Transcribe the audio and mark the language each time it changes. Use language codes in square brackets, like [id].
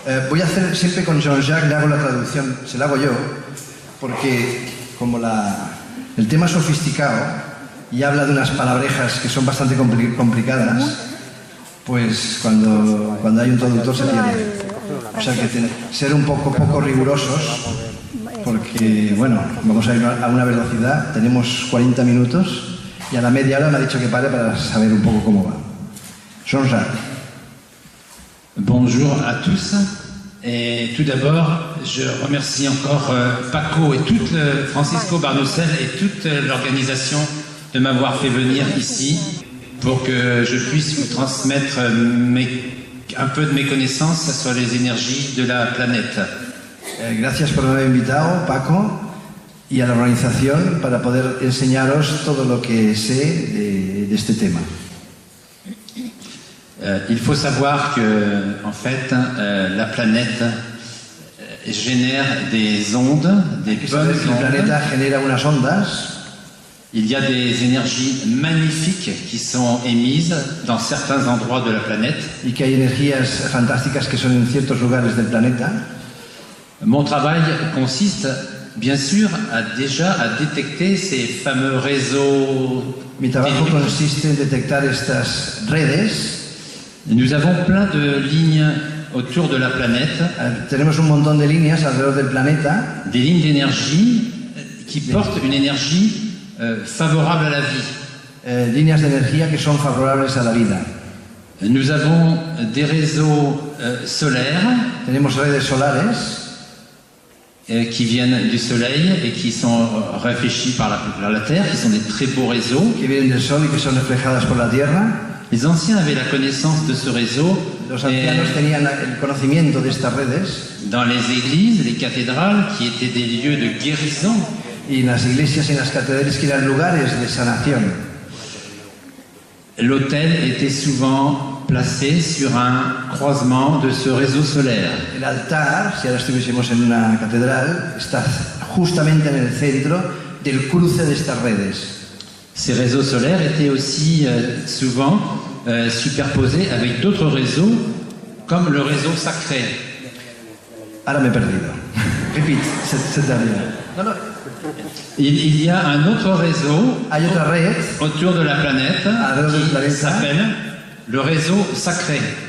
[es] Voy a hacer siempre con Jean-Jacques, le hago la traducción, se la hago yo, porque como el tema es sofisticado y habla de unas palabrejas que son bastante complicadas, pues cuando hay un traductor se pierde. O sea que ser un poco rigurosos, porque bueno, vamos a ir a una velocidad, tenemos 40 minutos y a la media hora me ha dicho que pare para saber un poco cómo va. Jean-Jacques. [fr] Bonjour à tous. Et tout d'abord, je remercie encore Paco et Francisco Barnucel et toute l'organisation de m'avoir fait venir ici pour que je puisse vous transmettre un peu de mes connaissances sur les énergies de la planète. [es] Gracias por haberme invitado, Paco, y a la organización para poder enseñaros todo lo que sé de este tema. [fr] Il faut savoir que, en fait, la planète génère des ondes, des bonnes ondes. [es] La planeta genera unas ondas. [fr] Il y a des énergies magnifiques qui sont émises dans certains endroits de la planète. [es] Y que hay energías fantásticas que son en ciertos lugares del planeta. [fr] Mon travail consiste, bien sûr, à détecter ces fameux réseaux. [es] Mi trabajo consiste en detectar estas redes. [fr] Nous avons plein de lignes autour de la planète. [es] Tenemos un montón de líneas alrededor del planeta. [fr] Des lignes d'énergie qui portent une énergie favorable à la vie. [es] Líneas de energía que son favorables a la vida. [fr] Nous avons des réseaux solaires. [es] Tenemos redes solares. [fr] Qui viennent du soleil et qui sont réfléchis par la Terre, qui sont des très beaux réseaux. [es] Que vienen del sol y que son reflejadas por la Tierra. [fr] Les anciens avaient la connaissance de ce réseau. [es] Los ancianos tenían el conocimiento de estas redes. [fr] Dans les églises, les cathédrales, qui étaient des lieux de guérison. [es] Y en las iglesias y en las catedrales que eran lugares de sanación. [fr] L'autel était souvent placé sur un croisement de ce réseau solaire. [es] El altar, si ahora estuviésemos en una catedral, está justamente en el centro del cruce de estas redes. [fr] Ces réseaux solaires étaient aussi souvent superposés avec d'autres réseaux, comme le réseau sacré. [es] Ahora me he perdido. Repite, se termina. No. [fr] Il y a un autre réseau autour de la planète qui s'appelle le réseau sacré.